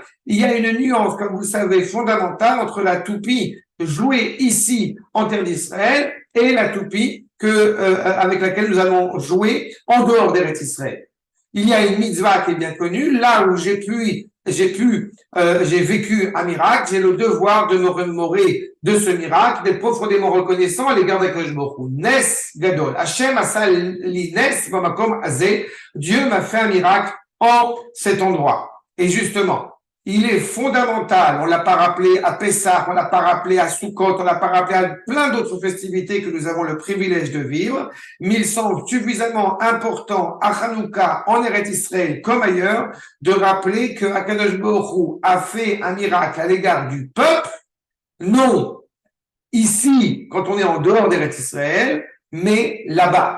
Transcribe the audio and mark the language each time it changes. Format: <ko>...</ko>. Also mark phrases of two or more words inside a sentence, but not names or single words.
<fr>Il y a une nuance, comme vous le savez, fondamentale entre la toupie jouée ici en terre d'Israël et la toupie avec laquelle nous allons jouer en dehors d'Eretz Israël. Il y a une mitzvah qui est bien connue, là où j'ai vécu un miracle, j'ai le devoir de me remémorer de ce miracle, d'être profondément reconnaissant à l'égard d'</fr> <he>הקדוש ברוך הוא. נס גדול, השם עשה לי נס במקום הזה,</he> <fr>Dieu m'a fait un miracle en cet endroit. Et justement, il est fondamental, on l'a pas rappelé à Pessah, on l'a pas rappelé à Sukkot, on l'a pas rappelé à plein d'autres festivités que nous avons le privilège de vivre, mais il semble suffisamment important à Hanouka, en Eretz Israël comme ailleurs, de rappeler que</fr> <he>הקדוש ברוך הוא</he> <fr>a fait un miracle à l'égard du peuple, non ici, quand on est en dehors d'Eretz Israël, mais là-bas.</fr>